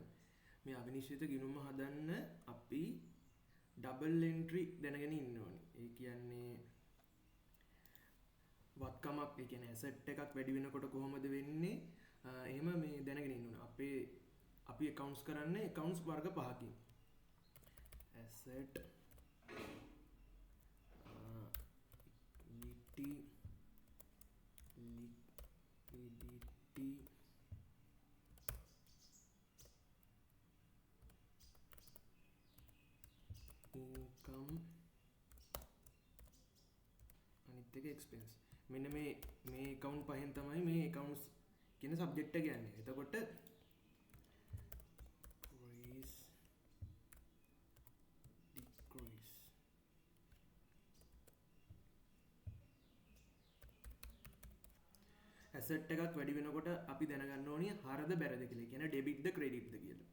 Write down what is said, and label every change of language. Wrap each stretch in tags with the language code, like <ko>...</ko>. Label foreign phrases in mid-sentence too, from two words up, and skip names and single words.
<si>මේ අවිනිශ්චිත ගිණුම හදන්න අපි double entry දැනගෙන ඉන්න ඕනේ. ඒ කියන්නේ වත්කමක්, ඒ කියන්නේ asset එකක් වැඩි වෙනකොට කොහොමද වෙන්නේ? එහෙම මේ දැනගෙන ඉන්න ඕනේ. අපි accounts කරන්නේ accounts වර්ග පහකින්.</si> <en>asset, equity, liquidity, income,</en> <si>අනිත් එක expense. මෙන්න මේ account පහෙන් තමයි මේ accounts කියන subject එක යන්නේ. එතකොට</si> <en>increase, decrease,</en> <si>asset එකක් වැඩි වෙනකොට අපි දැනගන්න ඕනේ හරද බැරද කියලා. ඒ කියන්නේ debit ද credit ද කියලා.</si>